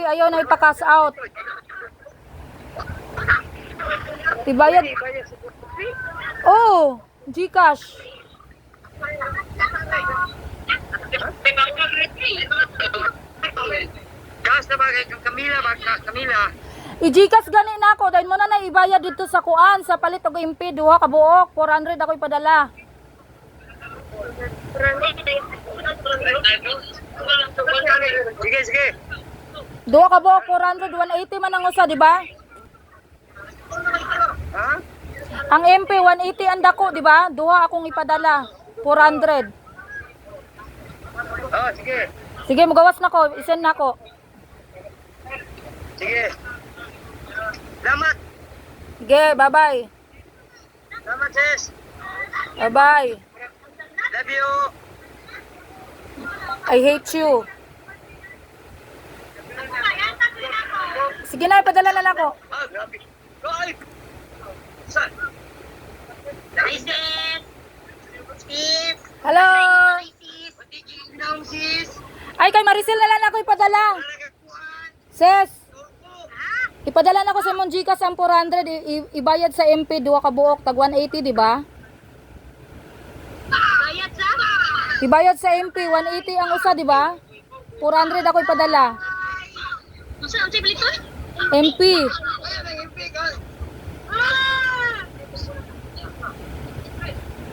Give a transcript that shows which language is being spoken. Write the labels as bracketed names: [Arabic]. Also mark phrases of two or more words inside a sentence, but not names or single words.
[Cebuano] Ayaw na ipa-cash out. Ibayad. Oh, Gcash. Gas na ba kay Camila ba? Camila? I-Gcash gani na ako. Dahil mo na ibayad dito sa kuan. Sa palit og MP. Duha ka buok. 400 ako ipadala. Sige. Duha ka buok. 400. 180 man ang usa, di ba? Ha? Ang MP 180 ang dako, di ba? Duha akong ipadala. 400. Oh, sige. Sige, magawas na ko. Isend na ko. Sige. Salamat. Sige, bye-bye. Salamat, sis. Bye-bye. [English] Love you. I hate you. [Cebuano] Sige na, ipadala na lang ako. Ah, grabe. Ay! Saan? Hi, sis. Sis. Hello. Hi, sis. Patigil down, sis. Ay, kay Maricel na lang ako ipadala. Ses, ipadala na ko sa mong Gcash ang 400. Ibayad sa MP, duha ka buok. Tag 180, di ba? Bayad sa? Ibayad sa MP, 180 ang usa, di ba? 400 ako ipadala. [Filipino] Saan si Blito? [Cebuano] MP. Ayan ang MP, guys.